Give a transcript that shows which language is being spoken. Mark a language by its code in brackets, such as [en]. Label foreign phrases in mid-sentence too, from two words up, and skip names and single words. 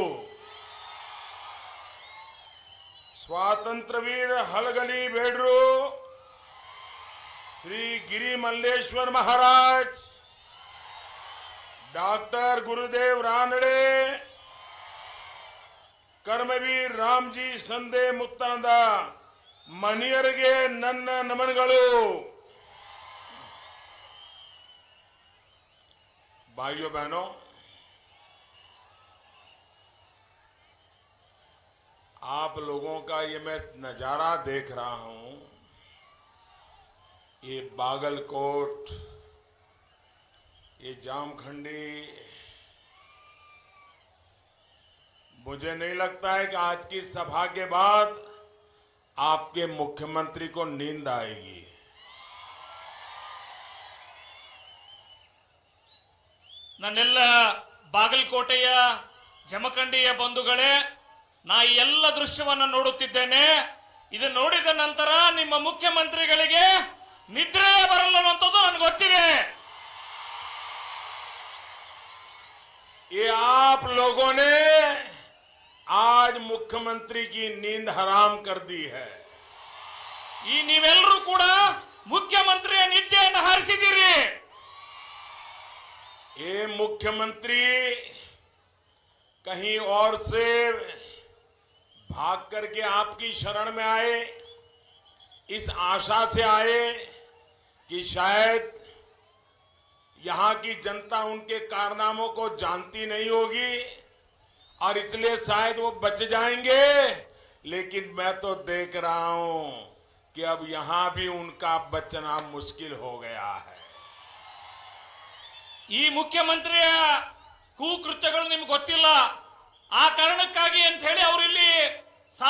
[kn] ಸ್ವಾತಂತ್ರ್ಯ ವೀರ ಹಲಗಲಿ ಬೇಡ್ರು ಶ್ರೀ ಗಿರಿ ಮಲ್ಲೇಶ್ವರ ಮಹಾರಾಜ್, ಡಾಕ್ಟರ್ ಗುರುದೇವ್ ರಾನಡೆ, ಕರ್ಮವೀರ್ ರಾಮ್ಜಿ ಸಂದೆ ಮುತ್ತಾಂದ ಮನಿಯರಿಗೆ ನನ್ನ ನಮನಗಳು. [hi] भाइयों बहनों, आप लोगों का ये मैं नजारा देख रहा हूं. ये बागलकोट, ये जामखंडी, मुझे नहीं लगता है कि आज की सभा के बाद आपके मुख्यमंत्री को नींद आएगी. [kn] ನನ್ನೆಲ್ಲ ಬಾಗಲಕೋಟೆಯ ಜಮಖಂಡಿಯ ಬಂಧುಗಳೇ, ನಾ ಈ ಎಲ್ಲ ದೃಶ್ಯವನ್ನು ನೋಡುತ್ತಿದ್ದೇನೆ. ಇದು ನೋಡಿದ ನಂತರ ನಿಮ್ಮ ಮುಖ್ಯಮಂತ್ರಿಗಳಿಗೆ ನಿದ್ರೆ ಬರಲ್ಲ ಅನ್ನುವಂಥದ್ದು ನನಗೆ ಗೊತ್ತಿದೆ. [hi] ये आप लोगों ने आज मुख्यमंत्री की नींद हराम कर दी है. [kn] ಈ ನೀವೆಲ್ಲರೂ ಕೂಡ ಮುಖ್ಯಮಂತ್ರಿಯ ನಿದ್ದೆಯನ್ನು ಹಾರಿಸಿದ್ದೀರಿ. [hi] ये मुख्यमंत्री कहीं और से भाग करके आपकी शरण में आए, इस आशा से आए कि शायद यहां की जनता उनके कारनामों को जानती नहीं होगी और इसलिए शायद वो बच जाएंगे. लेकिन मैं तो देख रहा हूं कि अब यहां भी उनका बचना मुश्किल हो गया है. [kn] ಈ ಮುಖ್ಯಮಂತ್ರಿಯ ಕೂಕೃತ್ಯಗಳು ನಿಮ್ಗೆ ಗೊತ್ತಿಲ್ಲ. ಆ ಕಾರಣಕ್ಕಾಗಿ ಅಂತ ಹೇಳಿ ಅವರು ಇಲ್ಲಿ